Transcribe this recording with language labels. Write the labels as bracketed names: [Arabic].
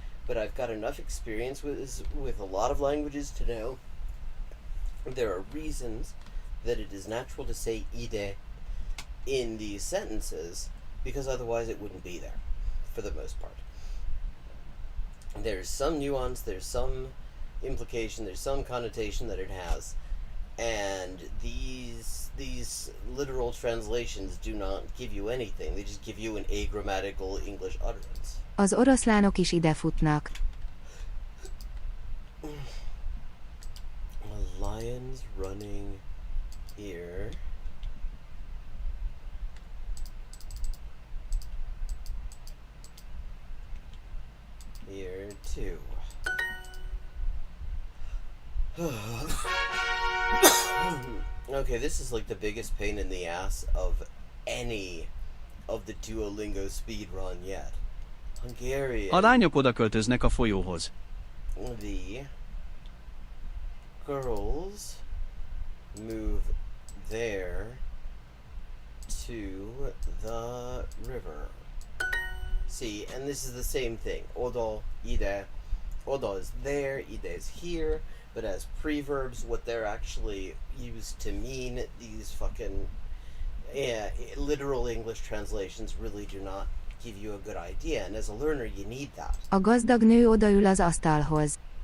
[English] But I've got enough experience with a lot of languages to know there are reasons that it is natural to say ide in these sentences, because otherwise it wouldn't be there, for the most part. There's some nuance, there's some implication, there's some connotation that it has, and these literal translations do not give you anything. They just give you an agrammatical English utterance. [Hungarian] Az oroszlánok is ide futnak. [English] A lion's running here. Here too. Okay, this is like the biggest pain in the ass of any of the Duolingo speedrun yet. Hungarian. [Hungarian] A lányok oda költöznek a folyóhoz. [English] The girls move there to the river. See, and this is the same thing. Odo, ide. Odo is there, ide is here, but as preverbs, what they're actually used to mean, these fucking literal English translations really do not give you a good idea, and as a learner you need that. [Hungarian] A gazdag nő odaül az asztalhoz.